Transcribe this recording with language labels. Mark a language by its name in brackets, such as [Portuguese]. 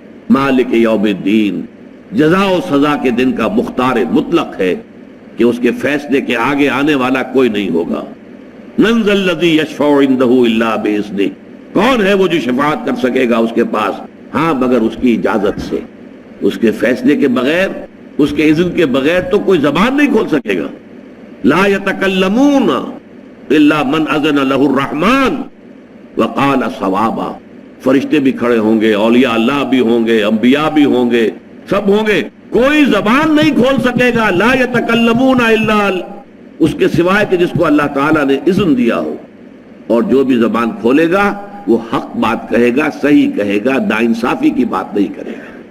[Urdu] مالک یوم الدین، جزا و سزا کے دن کا مختار مطلق ہے کہ اس کے فیصلے کے آگے آنے والا کوئی نہیں ہوگا. [Arabic] من ذا الذی یشفع عندہ الا باذنہ، [Urdu] کون ہے وہ جو شفاعت کر سکے گا اس کے پاس؟ ہاں مگر اس کی اجازت سے. اس کے فیصلے کے بغیر، اس کے اذن کے بغیر تو کوئی زبان نہیں کھول سکے گا. [Arabic] لا یتکلمون الا من اذن لہ الرحمن وقال صوابا. [Urdu] فرشتے بھی کھڑے ہوں گے، اولیاء اللہ بھی ہوں گے، انبیاء بھی ہوں گے، سب ہوں گے، کوئی زبان نہیں کھول سکے گا. [Arabic] لا یتکلمون الا، [Urdu] اس کے سوائے کہ جس کو اللہ تعالیٰ نے اذن دیا ہو. اور جو بھی زبان کھولے گا وہ حق بات کہے گا، صحیح کہے گا، ناانصافی کی بات نہیں کرے گا.